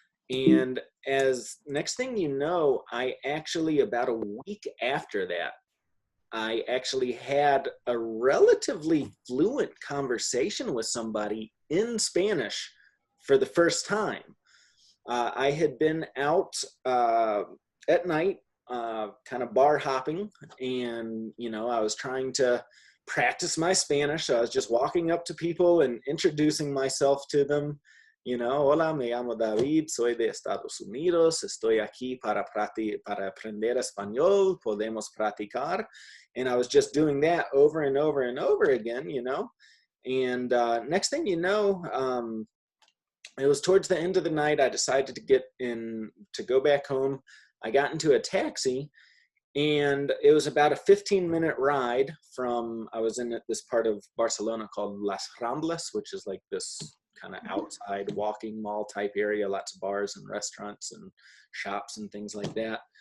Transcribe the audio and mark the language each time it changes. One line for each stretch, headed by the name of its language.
English: And as next thing you know, I actually, about a week after that, I actually had a relatively fluent conversation with somebody in Spanish for the first time. I had been out at night, kind of bar hopping, and I was trying to practice my Spanish. So I was just walking up to people and introducing myself to them.
Spanish: Hola, me llamo David, soy de Estados Unidos, estoy aquí para aprender español, podemos practicar.
English: And I was just doing that over and over and over again, And next thing you know, it was towards the end of the night. I decided to go back home. I got into a taxi, and it was about a 15-minute ride from, I was in this part of Barcelona called Las Ramblas, which is like this kind of outside walking mall type area, lots of bars and restaurants and shops and things like that.